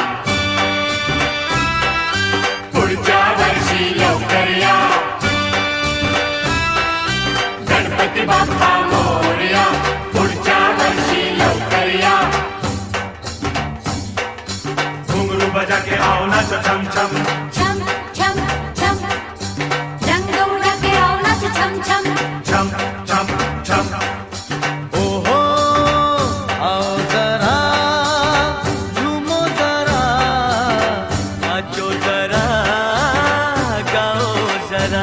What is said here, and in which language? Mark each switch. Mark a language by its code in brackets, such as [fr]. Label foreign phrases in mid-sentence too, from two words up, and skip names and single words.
[mr] पुढच्या वर्षी लवकर या। गणपती बाप्पा मोरया, पुढच्या वर्षी लवकर या। [hi] घुंगरू बजा के आओ नाचो छम छम, छम छम छम, रंग उड़ा के आओ नाच छम छम। छम छम छम। ओहो आओ जरा झूमो जरा, नाचो जरा गाओ जरा।